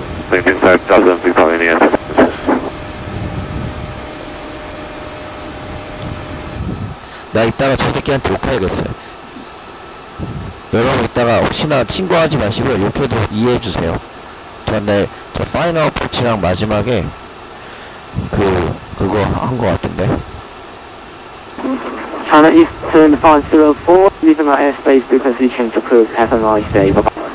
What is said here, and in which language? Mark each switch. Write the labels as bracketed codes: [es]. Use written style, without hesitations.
[en] Maintain 5,000 feet on any answer. [ko] 나 이따가 저 새끼한테 욕해야겠어요. 여러분 이따가 혹시나 친구하지 마시고 욕해도 이해해주세요. 저 파이널 어프로치랑 마지막에 그거 한 거 같은데. [en] China Eastern 504, leaving our airspace because we changed approved. Have a nice day. Bye-bye.